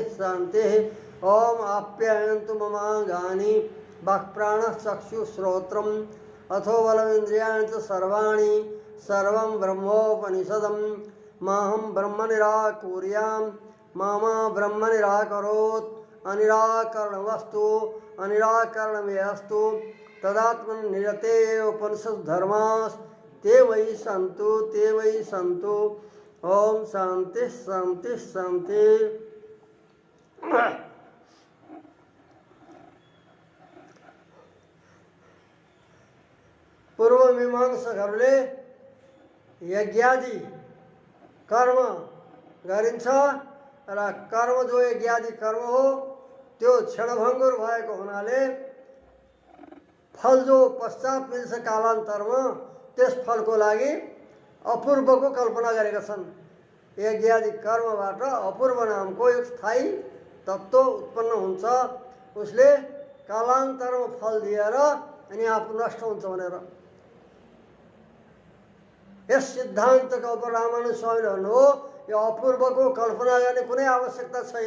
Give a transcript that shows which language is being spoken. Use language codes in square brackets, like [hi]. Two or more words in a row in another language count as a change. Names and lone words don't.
[sa] शान्तिः ॐ आप्यायन्तु ममाङ्गानि वाक्प्राणश्चक्षुश्रोत्रम् अथो बलमिन्द्रियाणि च सर्वाणि सर्वं ब्रह्मोपनिषदं माहं ब्रह्म निराकुर्यां मामा ब्रह्म निराकरोत् अनिराकरणमस्तु अनिराकरणमेऽस्तु तदात्मन् निरते उपनिषद्धर्मास्ते वै सन्तु ॐ शान्ति शान्ति शान्ति। [ne] पूर्व मीमांसकहरूले यज्ञादि कर्म गरिन्छ र कर्म जो यज्ञादि कर्म हो त्यो क्षणभङ्गुर भएको हुनाले फल जो पश्चात मिल्छ कालान्तरमा त्यस फलको लागि अपूर्वको कल्पना गरेका छन्। यज्ञादि कर्मबाट अपूर्व नामको एक स्थायी तत्त्व उत्पन्न हुन्छ, उसले कालान्तरमा फल दिएर अनि आफू नष्ट हुन्छ भनेर यस सिद्धान्तका उप रामानुज स्वामीले भन्नुभयो यो अपूर्वको कल्पना गर्ने कुनै आवश्यकता छैन।